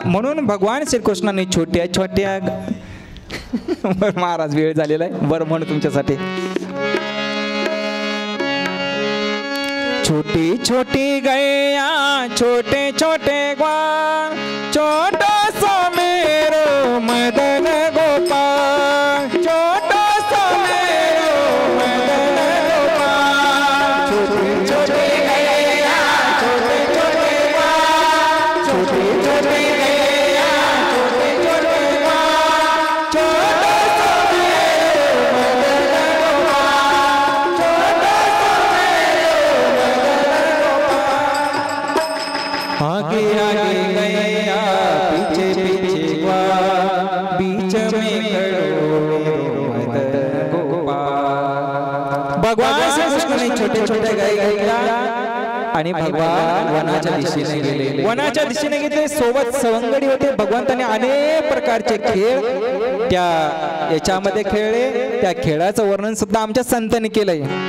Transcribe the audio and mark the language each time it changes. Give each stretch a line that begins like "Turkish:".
Marathi: म्हणून भगवान श्रीकृष्णाने छोट्या छोट्या बरं महाराज वेळ झालेला आहे, बरं म्हणून तुमच्यासाठी
Hindi: छोटी छोटी गैया छोटे छोटे ग्वाल, छोटा सा मेरो मदन गोपाल, छोटा सा मेरो मदन गोपाल. छोटी छोटी गैया छोटे छोटे ग्वाल, छोटी छोटी गैया छोटे छोटे ग्वाल, छोटा सा मेरो मदन गोपाल, छोटा सा आगे आगे गैया पीछे पीछे ग्वाल, बीच में खड़ो मदन गोपाल.
Marathi: भगवान श्रीकृष्णाने छोटे छोटे गाई घ्यायला आणि भगवान वनाच्या दिशेने गेले. वनाच्या दिशेने गेले, सोबत सवंगडी होते. भगवंताने अनेक प्रकारचे खेळ त्या याच्यामध्ये खेळले. त्या खेळाचं वर्णन सुद्धा आमच्या संतांनी केलंय.